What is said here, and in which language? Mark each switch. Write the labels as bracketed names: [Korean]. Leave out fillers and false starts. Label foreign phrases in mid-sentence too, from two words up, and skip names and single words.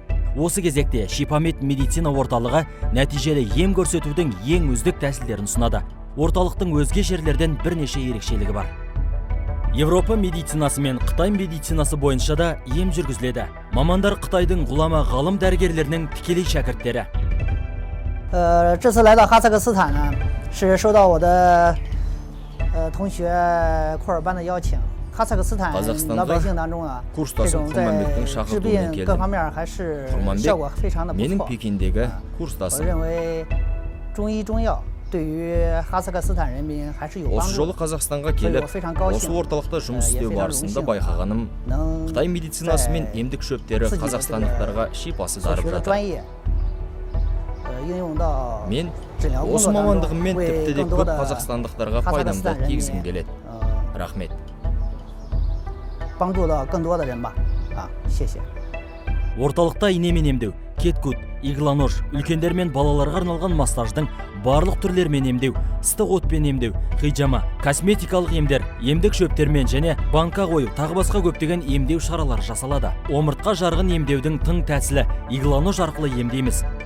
[Kazakh] Осы кезекте Шипамет медицина орталығы нәтижелі ем көрсетудің ең үздік тәсілдерін ұсынады. Орталықтың өзге жерлерден бірнеше ерекшелігі бар. Европа медицинасы мен Қытай медицинасы бойынша да ем жүргізіледі. Мамандар Қытайдың ғұлама ғалым дәрігерлерінің тікелей шәкірттері. [Chinese] 这次来到哈萨克斯坦呢，是受到我的同学库尔班的邀请。哈萨克斯坦老百姓当中啊，这种在治病各方面还是效果非常的不错。我认为中医中药对于哈萨克斯坦人民还是有帮助。 [Kazakh] Осы жолы Қазақстанға келіп, осы орталықта жұмыс істеу барысында байқағаным, Қытай медицинасы мен емдік шөптері қазақстандықтарға шипасы дарып жатыр. Мен осы мамандығыммен тіпті де көп қазақстандықтарға пайдамды тигізгім келеді. Рахмет. [Chinese] 帮助到更多的人吧。谢谢。 [Kazakh] Орталықта инемен емдеу, кеткут, игланож, үлкендер мен балаларға арналған массаждың барлық түрлермен емдеу, ыстық отпен емдеу, хиджама, косметикалық емдер, емдік шөптермен және банка қою, тағы басқа көптеген емдеу шаралары жасалады. Омыртқа жарғын емдеудің тың тәсілі игланож арқылы емдейміз.